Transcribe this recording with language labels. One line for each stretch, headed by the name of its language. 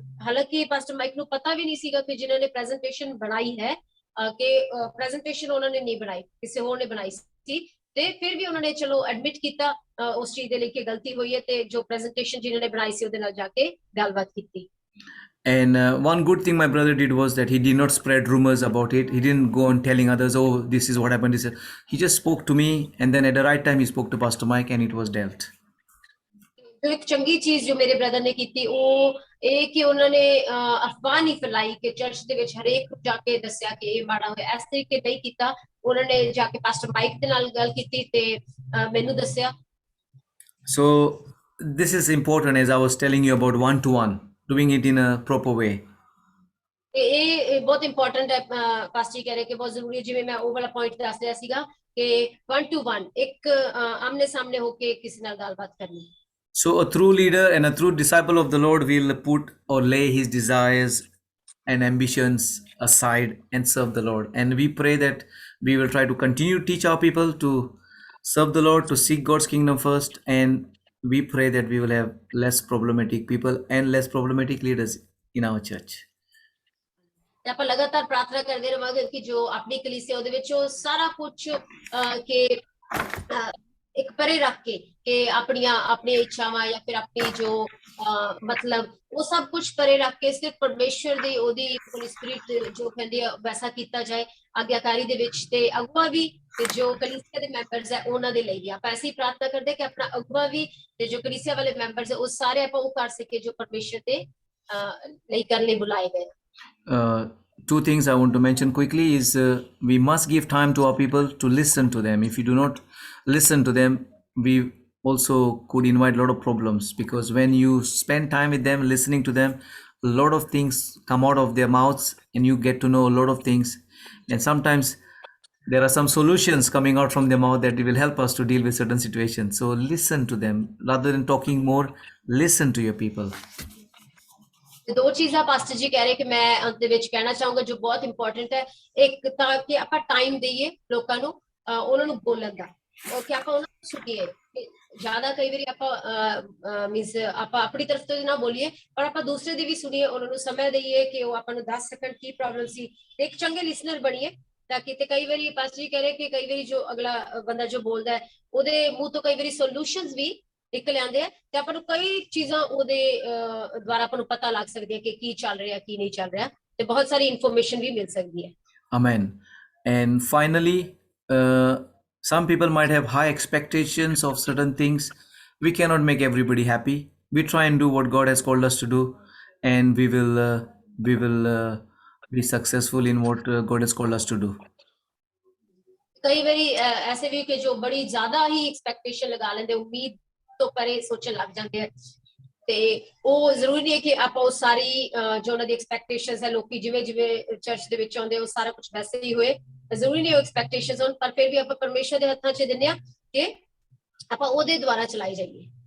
Punjabi: ਹਾਲਾਂਕਿ pastor mic ਨੂੰ ਪਤਾ ਵੀ ਨਹੀਂ ਸੀਗਾ ਕਿ ਜਿਨ੍ਹਾਂ ਨੇ ਪ੍ਰੈਜੈਂਟੇਸ਼ਨ ਬਣਾਈ ਹੈ ਕਿ ਪ੍ਰੈਜੈਂਟੇਸ਼ਨ ਉਹਨਾਂ ਨੇ ਨਹੀਂ ਬਣਾਈ, ਕਿਸੇ ਹੋਰ ਨੇ ਬਣਾਈ ਸੀ। ਤੇ ਫਿਰ ਵੀ ਉਹਨਾਂ ਨੇ ਚਲੋ ਐਡਮਿਟ ਕੀਤਾ ਉਸ ਚੀਜ਼ ਦੇ ਲਈ ਕਿ ਗਲਤੀ ਹੋਈ ਹੈ ਤੇ ਜੋ ਪ੍ਰੈਜੈਂਟੇਸ਼ਨ ਜਿਨ੍ਹਾਂ ਨੇ ਬਣਾਈ ਸੀ ਉਹਦੇ ਨਾਲ ਜਾ ਕੇ ਗੱਲਬਾਤ ਕੀਤੀ।
English: And one good thing my brother did was that he did not spread rumors about it. He didn't go on telling others, oh, this is what happened. He just spoke to me, and then at the right time he spoke to Pastor Mike, and it was dealt.
Punjabi: ਜੋ ਇੱਕ ਚੰਗੀ ਚੀਜ਼ ਜੋ ਮੇਰੇ brother ਨੇ ਕੀਤੀ ਉਹ ਇਹ ਕਿ ਉਹਨਾਂ ਨੇ ਅਫਵਾਹ ਨਹੀਂ ਫੈਲਾਈ ਕਿ ਚਰਚ ਦੇ ਵਿੱਚ ਹਰੇਕ ਨੂੰ ਜਾ ਕੇ ਦੱਸਿਆ ਕਿ ਇਹ ਮਾੜਾ ਹੋਇਆ, ਇਸ ਤਰੀਕੇ ਨਹੀਂ ਕੀਤਾ। ਉਹਨਾਂ ਨੇ ਜਾ ਕੇ ਪਾਸਟਰ ਮਾਈਕ ਦੇ ਨਾਲ ਗੱਲ ਕੀਤੀ ਤੇ ਮੈਨੂੰ ਦੱਸਿਆ।
English: So this is important, as I was telling you about one-to-one, doing it in a proper way.
Punjabi: ਇਹ ਬਹੁਤ ਇੰਪੋਰਟੈਂਟ ਹੈ, ਪਾਸਟਰ ਜੀ ਕਹਿ ਰਹੇ ਕਿ ਬਹੁਤ ਜ਼ਰੂਰੀ ਹੈ, ਜਿਵੇਂ ਮੈਂ ਉਹ ਵਾਲਾ ਪੁਆਇੰਟ ਦੱਸ ਰਿਹਾ ਸੀਗਾ ਕਿ 1-to-1 ਇੱਕ ਆਮਨੇ ਸਾਹਮਣੇ ਹੋ ਕੇ ਕਿਸੇ ਨਾਲ ਗੱਲਬਾਤ ਕਰਨੀ।
English: So a true leader and a true disciple of the Lord will put or lay his desires and ambitions aside and serve the Lord. And we pray that we will try to continue to teach our people to serve the Lord, to seek God's kingdom first, and we pray that we will have less problematic people and less problematic leaders in our church.
Punjabi: ਤੇ ਆਪਾਂ ਲਗਾਤਾਰ ਪ੍ਰਾਰਥਨਾ ਕਰਦੇ ਰਵਾਂਗੇ ਕਿ ਜੋ ਆਪਣੀ ਕਲੀਸਿਆ ਉਹਦੇ ਵਿੱਚ ਉਹ ਸਾਰਾ ਕੁਝ ਕਿ ਇੱਕ ਪਰੇ ਰੱਖ ਕੇ ਆਪਣੀਆਂ ਇੱਛਾਵਾਂ ਜਾਂ ਫਿਰ ਆਪਣੀ ਜੋ ਮਤਲਬ ਉਹ ਸਭ ਕੁਝ ਪਰੇ ਰੱਖ ਕੇ ਸਿਰਫ ਪਰਮੇਸ਼ਵਰ ਦੀ ਉਹਦੀ ਹੋਲੀ ਸਪਿਰਿਟ ਜੋ ਕਹਿੰਦੀ ਆ ਵੈਸਾ ਕੀਤਾ ਜਾਏ ਆਗਿਆਕਾਰੀ ਦੇ ਵਿੱਚ। ਤੇ ਅਗਵਾ ਵੀ ਤੇ ਜੋ ਕਲੀਸਿਆ ਦੇ ਮੈਂਬਰਸ ਹੈ ਉਹਨਾਂ ਦੇ ਲਈ ਵੀ ਆਪਾਂ ਐਸੀ ਪ੍ਰਾਰਥਨਾ ਕਰਦੇ ਕਿ ਆਪਣਾ ਅਗਵਾ ਵੀ ਤੇ ਜੋ ਕਲੀਸਿਆ ਵਾਲੇ ਮੈਂਬਰਸ ਹੈ ਉਹ ਸਾਰੇ ਆਪਾਂ ਉਹ ਕਰ ਸਕੇ ਜੋ ਪਰਮੇਸ਼ਵਰ ਦੇ ਲਈ ਕਰਨ ਲਈ ਬੁਲਾਏ ਗਏ।
English: Two things I want to mention quickly is we must give time to our people to listen to them. If you do not listen to them, we also could invite a lot of problems, because when you spend time with them, listening to them, a lot of things come out of their mouths and you get to know a lot of things. And sometimes there are some solutions coming out from their mouth that will help us to deal with certain situations. So listen to them rather than talking more. Listen to your people.
Punjabi: ਦੋ ਚੀਜ਼ਾਂ pastor ਜੀ ਕਹਿ ਰਹੇ ਕਿ ਮੈਂ ਅੰਤ ਦੇ ਵਿੱਚ ਕਹਿਣਾ ਚਾਹੂੰਗਾ ਜੋ ਬਹੁਤ ਇੰਪੋਰਟੈਂਟ ਹੈ। ਇੱਕ ਤਾਂ ਕਿ ਆਪਾਂ ਟਾਈਮ ਦੇਈਏ ਲੋਕਾਂ ਨੂੰ, ਉਹਨਾਂ ਨੂੰ ਬੋਲਣ ਦਾ, ਕਿ ਆਪਾਂ ਉਹਨਾਂ ਨੂੰ ਸੁਣੀਏ। ਜ਼ਿਆਦਾ ਕਈ ਵਾਰੀ ਆਪਾਂ ਮੀਨਸ ਆਪਾਂ ਆਪਣੀ ਤਰਫ ਤੋਂ ਨਾ ਬੋਲੀਏ ਪਰ ਆਪਾਂ ਦੂਸਰੇ ਦੀ ਵੀ ਸੁਣੀਏ, ਉਹਨਾਂ ਨੂੰ ਸਮਾਂ ਦੇਈਏ ਕਿ ਉਹ ਆਪਾਂ ਨੂੰ ਦੱਸ ਸਕਣ ਕੀ ਪ੍ਰੋਬਲਮ ਸੀ ਤੇ ਇੱਕ ਚੰਗੇ ਲਿਸਨਰ ਬਣੀਏ ਤਾਂ ਕਿ। ਤੇ ਕਈ ਵਾਰੀ ਪਾਸਟਰ ਜੀ ਕਹਿ ਰਹੇ ਕਿ ਕਈ ਵਾਰੀ ਜੋ ਅਗਲਾ ਬੰਦਾ ਜੋ ਬੋਲਦਾ ਹੈ ਉਹਦੇ ਮੂੰਹ ਤੋਂ ਕਈ ਵਾਰੀ ਸੋਲੂਸ਼ਨਸ ਵੀ ਨਿਕਲ ਆਉਂਦੇ ਆ ਤੇ ਆਪਾਂ ਨੂੰ ਕਈ ਚੀਜ਼ਾਂ ਉਹਦੇ ਦੁਆਰਾ ਆਪਾਂ ਨੂੰ ਪਤਾ ਲੱਗ ਸਕਦੀ ਹੈ ਕਿ ਕੀ ਚੱਲ ਰਿਹਾ ਕੀ ਨਹੀਂ ਚੱਲ ਰਿਹਾ। ਤੇ ਬਹੁਤ ਸਾਰੀ ਇਨਫੋਰਮੇਸ਼ਨ ਵੀ ਮਿਲ ਸਕਦੀ ਹੈ।
English: Amen. And finally, some people might have high expectations of certain things. We cannot make everybody happy. We try and do what God has called us to do, and we will be successful in what God has called us to do.
Punjabi: ਕਈ ਵਾਰੀ ਐਸੇ ਵੀ ਕਿ ਜੋ ਬੜੀ ਜ਼ਿਆਦਾ ਹੀ expectation ਲਗਾ ਲੈਂਦੇ, ਉਮੀਦ ਤੋਂ ਪਰੇ ਸੋਚਣ ਲੱਗ ਜਾਂਦੇ ਆ, ਤੇ ਉਹ ਜ਼ਰੂਰੀ ਨਹੀਂ ਹੈ ਕਿ ਆਪਾਂ ਉਹ ਸਾਰੀ ਜੋ ਉਹਨਾਂ ਦੀ ਐਕਸਪੈਕਟੇਸ਼ਨਸ ਹੈ, ਲੋਕੀ ਜਿਵੇਂ ਜਿਵੇਂ ਚਰਚ ਦੇ ਵਿੱਚ ਆਉਂਦੇ ਉਹ ਸਾਰਾ ਕੁਝ ਵੈਸੇ ਹੀ ਹੋਏ, ਜ਼ਰੂਰੀ ਨਹੀਂ ਉਹ ਐਕਸਪੈਕਟੇਸ਼ਨਸ ਹੋਣ, ਪਰ ਫਿਰ ਵੀ ਆਪਾਂ ਪਰਮੇਸ਼ਰ ਦੇ ਹੱਥਾਂ 'ਚ ਦਿੰਦੇ ਆ ਕਿ ਆਪਾਂ ਉਹਦੇ ਦੁਆਰਾ ਚਲਾਈ ਜਾਈਏ।